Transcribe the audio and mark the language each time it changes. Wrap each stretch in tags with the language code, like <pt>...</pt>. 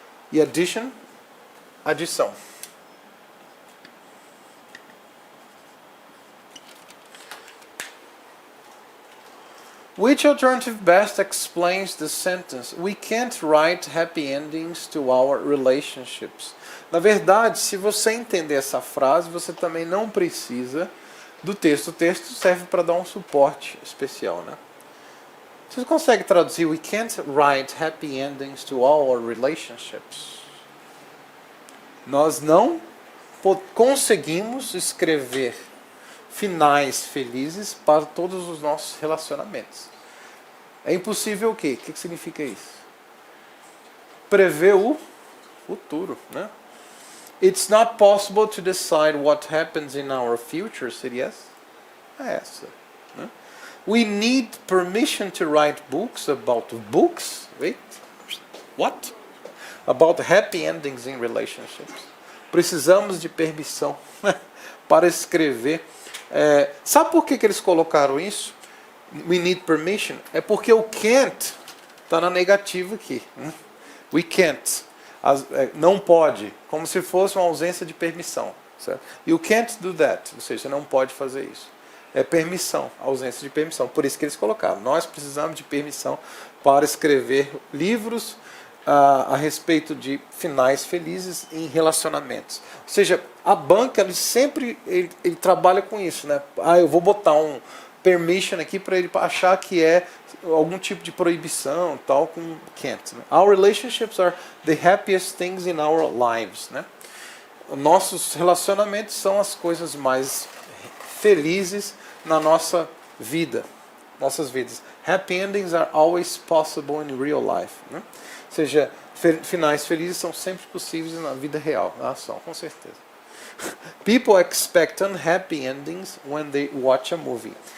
<pt>E addition, adição.</pt> <en>Which alternative best explains the sentence? We can't write happy endings to our relationships.</en> <pt>Na verdade, se você entender essa frase, você também não precisa do texto. O texto serve para dar um suporte especial, né? Você consegue traduzir</pt> <en>We can't write happy endings to our relationships?</en> <pt>Nós não conseguimos escrever finais felizes para todos os nossos relacionamentos. É impossível o quê? O que significa isso? Prever o futuro, né?</pt> <en>It's not possible to decide what happens in our future,</en> <pt>seria essa? É essa. Né?</pt> <en>We need permission to write books about books. Wait, what? About happy endings in relationships.</en> <pt>Precisamos de permissão para escrever. Sabe por que eles colocaram isso?</pt> <en>We need permission.</en> <pt>É porque o can't está na negativa aqui.</pt> <en>We can't.</en> <pt>Não pode. Como se fosse uma ausência de permissão. Certo?</pt> <en>You can't do that.</en> <pt>Ou seja, você não pode fazer isso. É permissão, ausência de permissão. Por isso que eles colocaram. Nós precisamos de permissão para escrever livros a respeito de finais felizes em relacionamentos. Ou seja, a banca ele trabalha com isso, né? Eu vou botar um permission aqui para ele achar que é algum tipo de proibição, tal, com can't. Né?</pt> <en>Our relationships are the happiest things in our lives, né?</en> <pt>Nossos relacionamentos são as coisas mais felizes na nossa vida, nossas vidas.</pt> <en>Happy endings are always possible in real life, né?</en> <pt>Ou seja, finais felizes são sempre possíveis na vida real. São, com certeza.</pt> <en>People expect unhappy endings when they watch a movie.</en>